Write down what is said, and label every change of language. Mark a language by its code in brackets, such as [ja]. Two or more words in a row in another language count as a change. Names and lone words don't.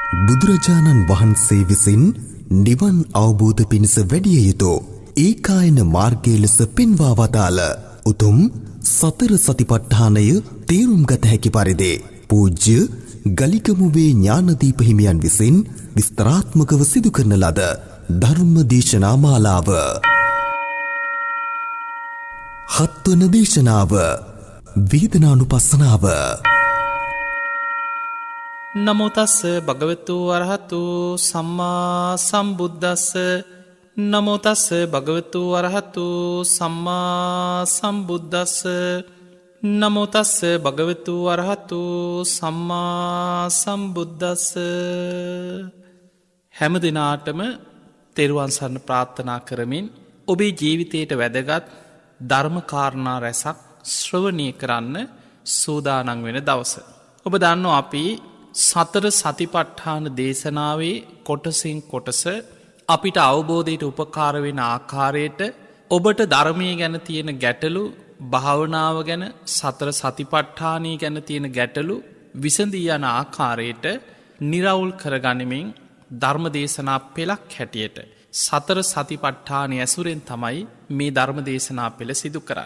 [si] බුදුරජාණන් වහන්සේ විසින් නිවන් අවබෝධ පිණිස වැඩිය යුතු ඒකායන මාර්ගය ලෙස පෙන්වා වදාළ උතුම් සතර සතිපට්ඨානය තේරුම් ගත හැකි පරිදි පූජ්‍ය ගලිකමුවේ ඥානදීප හිමියන් විසින් විස්තරාත්මකව සිදු කරන ලද ධර්ම දේශනා මාලාව. හත්වන දේශනාව වේදනානුපස්සනාව. [pi] නමෝ තස්ස භගවතු අරහතු සම්මා සම්බුද්දස්ස. නමෝ තස්ස භගවතු අරහතු සම්මා සම්බුද්දස්ස. නමෝ තස්ස භගවතු අරහතු සම්මා සම්බුද්දස්ස. [si] හැම දිනාටම තෙරුවන් සරණ ප්‍රාර්ථනා කරමින් ඔබේ ජීවිතයට වැදගත් ධර්මකාරණා රැසක් ශ්‍රවණය කරන්න සූදානන් වෙන දවස. ඔබ දන්නවා අපි සතර සතිපට්ඨාන දේශනාවේ කොටසින් කොටස අපිට අවබෝධයට උපකාර වෙන ආකාරයට ඔබට ධර්මය ගැන තියෙන ගැටලු, භාවනාව ගැන, සතර සතිපට්ඨානය ගැන තියෙන ගැටලු විසඳී යන ආකාරයට නිරවුල් කරගනිමින් ධර්ම දේශනා පෙළක් හැටියට සතර සතිපට්ඨානය ඇසුරෙන් තමයි මේ ධර්ම දේශනා පෙළ සිදු කරන්න.